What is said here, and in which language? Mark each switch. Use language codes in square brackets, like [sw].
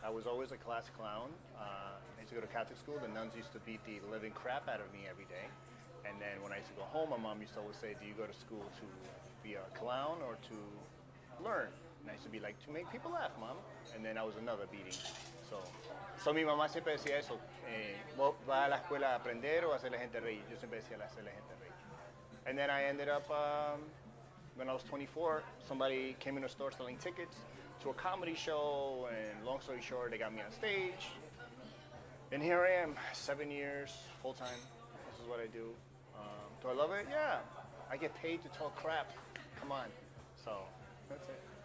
[en] I was always a class clown. I used to go to Catholic school. The nuns used to beat the living crap out of me every day. And then when I used to go home, my mom used to always say, do you go to school to be a clown or to learn? And I used to be like, to make people laugh, mom. And then I was another beating. [es] So mi mamá siempre decía eso. ¿Vos vas a la escuela a aprender o a hacer la gente reír? Yo siempre decía hacer la gente reír. [en] And then I ended up, when I was 24, somebody came in the store selling tickets to a comedy show, and long story short, they got me on stage. And here I am, 7 years, full time. This is what I do. Do I love it? Yeah. I get paid to talk crap. Come on. So, that's it.